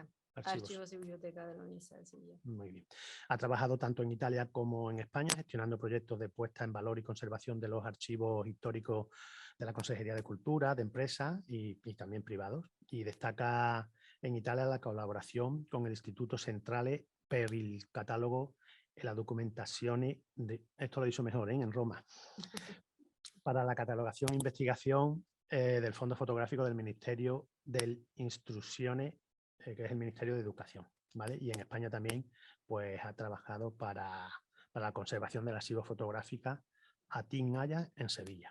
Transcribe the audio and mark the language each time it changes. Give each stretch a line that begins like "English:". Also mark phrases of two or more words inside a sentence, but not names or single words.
Spanish: Archivos y biblioteca de la Universidad de Sevilla. Muy bien. Ha trabajado tanto en Italia como en España, gestionando proyectos de puesta en valor y conservación de los archivos históricos de la Consejería de Cultura, de empresas y también privados. Y destaca en Italia la colaboración con el Instituto Centrale per il Catalogo e la Documentazione, esto lo he dicho mejor, en Roma, para la catalogación e investigación del Fondo Fotográfico del Ministerio dell'Istruzione, que es el Ministerio de Educación, ¿vale? Y en España también pues, ha trabajado para la conservación del archivo fotográfica Atin Haya en Sevilla.